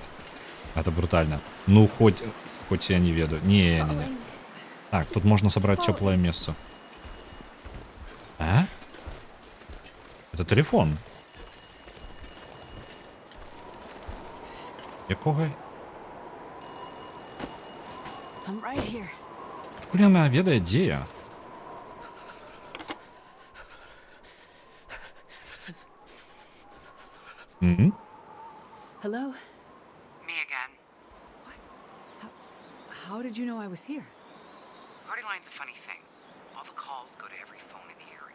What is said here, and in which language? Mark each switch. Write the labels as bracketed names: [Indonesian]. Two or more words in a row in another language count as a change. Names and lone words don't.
[Belarusian] Это брутальна. Ну, хоть я не ведаю. Не. Так, тут можна сабраць цёплае месца. [Russian] А? Это телефон. [Belarusian] Якога? [English] I'm right here. [Belarusian] Адкуль яна ведае, дзе я? [English] Hello? Me again. How did you know I was here? Party line's a funny thing. All the calls go to every phone in the area.